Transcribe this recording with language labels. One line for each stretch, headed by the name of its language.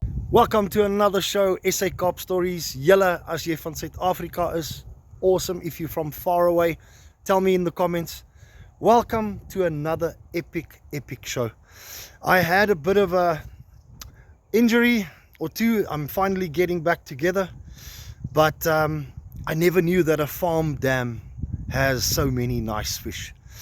English: Welcome to another show, SA Kaap Stories.
Afrikaans: Julle, as jy van Suid-Afrika is, awesome.
English: If you're from far away, tell me in the comments. Welcome to another epic show. I had a bit of a injury or two. I'm finally getting back together, but I never knew that a farm dam has so many nice fish.